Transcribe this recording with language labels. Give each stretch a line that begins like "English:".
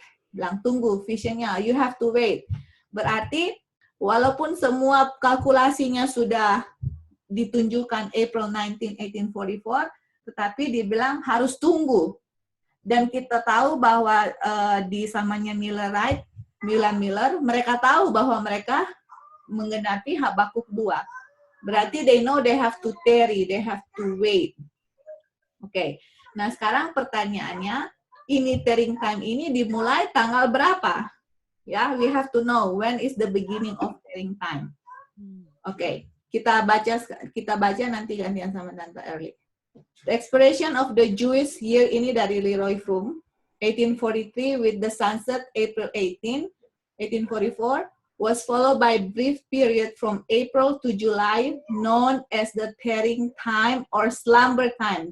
Indonesian: Bilang tunggu, visionnya,
English: you have to wait.
Indonesian: Berarti walaupun semua kalkulasinya sudah ditunjukkan April 19, 1844, tetapi dibilang harus tunggu. Dan kita tahu bahwa di samanya William Miller, mereka tahu bahwa mereka menggenapi Habakuk 2.
English: Berarti they know they have to tarry, they have to wait.
Indonesian: Oke. Nah, sekarang pertanyaannya, ini tearing time ini dimulai tanggal berapa?
English: Ya, we have to know when is the beginning of tearing time. Oke.
Indonesian: Kita baca nanti gantian sama Tante Early.
English: The expiration of the Jewish year
Indonesian: ini dari
English: Leroy Froome, 1843 with the sunset April 18, 1844, was followed by a brief period from April to July known as the tearing time or slumber time.